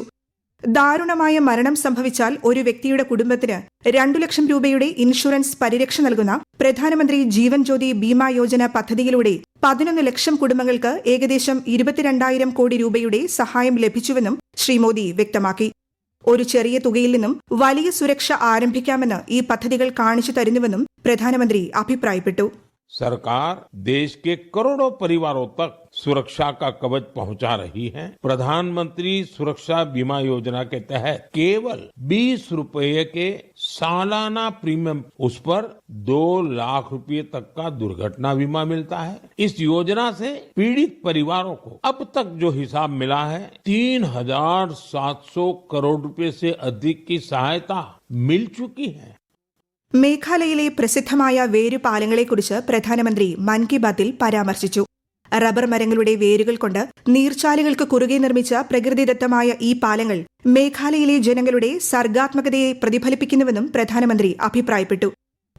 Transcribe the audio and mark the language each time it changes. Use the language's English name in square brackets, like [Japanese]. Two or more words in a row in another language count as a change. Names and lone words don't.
[Malayalam] ദാരുണമായ മരണം സംഭവിച്ചാൽ ഒരു വ്യക്തിയുടെ കുടുംബത്തിന് 2 ലക്ഷം രൂപയുടെ ഇൻഷുറൻസ് പരിരക്ഷ നൽകുന്ന പ്രധാനമന്ത്രി ജീവൻ ജ്യോതി ബീമാ യോജന പദ്ധതിയിലൂടെ 11 ലക്ഷം കുടുംബങ്ങൾക്ക് ഏകദേശം 22,000 കോടി രൂപയുടെ സഹായം ലഭിച്ചുവെന്നും ശ്രീ മോദി വ്യക്തമാക്കി. ഒരു ചെറിയ തുകയിൽ നിന്നും വലിയ സുരക്ഷ ആരംഭിക്കാമെന്ന് ഈ പദ്ധതികൾ കാണിച്ചു തരുന്നുവെന്നും പ്രധാനമന്ത്രി അഭിപ്രായപ്പെട്ടു. [Hindi] सरकार देश के करोड़ों परिवारों तक सुरक्षा का कवच पहुंचा रही है. प्रधानमंत्री सुरक्षा बीमा योजना के तहत केवल 20 रुपए के सालाना प्रीमियम, उस पर 2 लाख रुपए तक का दुर्घटना बीमा मिलता है. इस योजना से पीड़ित परिवारों को अब तक जो हिसाब मिला है 3,700 करोड़ रुपए से अधिक की सहायता मिल चुकी है. [Malayalam] മേഘാലയയിലെ പ്രസിദ്ധമായ വേരുപാലങ്ങളെക്കുറിച്ച് പ്രധാനമന്ത്രി മൻ കി ബാത്തിൽ പരാമർശിച്ചു. റബ്ബർ മരങ്ങളുടെ വേരുകൾ കൊണ്ട് നീർച്ചാലുകൾക്ക് കുറുകെ നിർമ്മിച്ച പ്രകൃതിദത്തമായ ഈ പാലങ്ങൾ മേഘാലയയിലെ ജനങ്ങളുടെ സർഗാത്മകതയെ പ്രതിഫലിപ്പിക്കുന്നുവെന്നും പ്രധാനമന്ത്രി അഭിപ്രായപ്പെട്ടു.